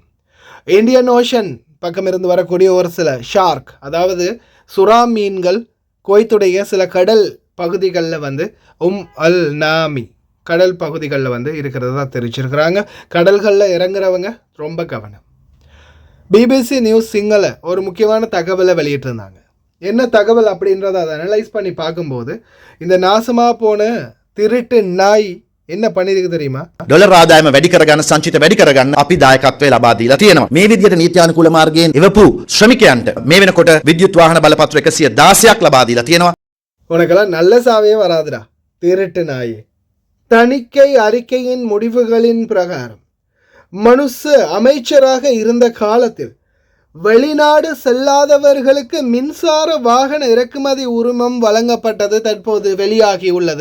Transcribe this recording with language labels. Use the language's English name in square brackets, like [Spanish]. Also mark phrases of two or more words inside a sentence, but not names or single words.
[Tamil] இந்தியன் ஓஷன் பக்கம் இருந்து வரக்கூடிய ஒரு சில ஷார்க், அதாவது சுறா மீன்கள் குவைத்துடைய சில கடல் பகுதிகளில் அல் நாமி கடல் பகுதிகளில் இருக்கிறதா தெரிவிச்சிருக்கிறாங்க. கடல்களில் இறங்குறவங்க ரொம்ப கவனம். BBC நியூஸ் சிங்கள ஒரு முக்கியமான தகவலை வெளியிட்டிருந்தாங்க. என்ன தகவல் அப்படின்றத அதை அனலைஸ் பண்ணி பார்க்கும்போது, இந்த நாசமாக போன திருட்டு நாய் என்ன பண்ணிருக்கு தெரியுமா? [Sinhala] ඩොලර් ආදායම වැඩි කරගන්න, සංචිත වැඩි කරගන්න අපි දායකත්වය ලබා දීලා තියෙනවා. මේ විදිහට නීත්‍යානුකූල මාර්ගයෙන් එවපු ශ්‍රමිකයන්ට මේ වෙනකොට විද්‍යුත් වාහන බලපත්‍ර 116ක් ලබා දීලා තියෙනවා. [Tamil] உனக்கெல்லாம் நல்ல சாவே வராதுடா திருட்டு நாயே. தணிக்கை அறிக்கையின் முடிவுகளின் பிரகாரம் மனுஷ அமைச்சராக இருந்த காலத்தில் வெளிநாடு செல்லாதவர்களுக்கு மின்சார வாகன இறக்குமதி உரிமம் வழங்கப்பட்டது தற்போது வெளியாகியுள்ளது.